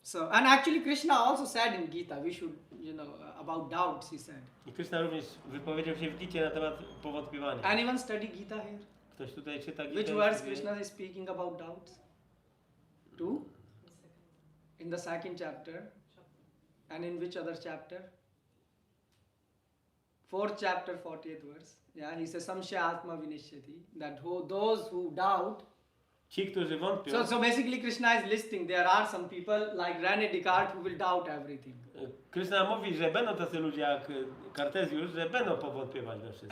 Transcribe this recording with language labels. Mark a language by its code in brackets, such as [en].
[en] And actually Krishna also said in Gita, we should, about doubts, he said. [pl] I Krishna również wypowiedział się w Gicie na temat powątpiewania. [en] Anyone study Gita here? [pl] Ktoś tutaj czyta Gitę? [en] Which verse Krishna is speaking about doubts? 2? In the second chapter. And in which other chapter? 4th chapter, 40th verse. Yeah, he says, [sa] Samshya Atma Vinishyati. [en] That those who doubt. [pl] Ci, którzy wątpią. [en] So basically Krishna is listing, there are some people like René Descartes who will doubt everything. [pl] Krishna mówi, że będą tacy ludzie jak Kartezjusz, że będą powątpiewać we wszystkim.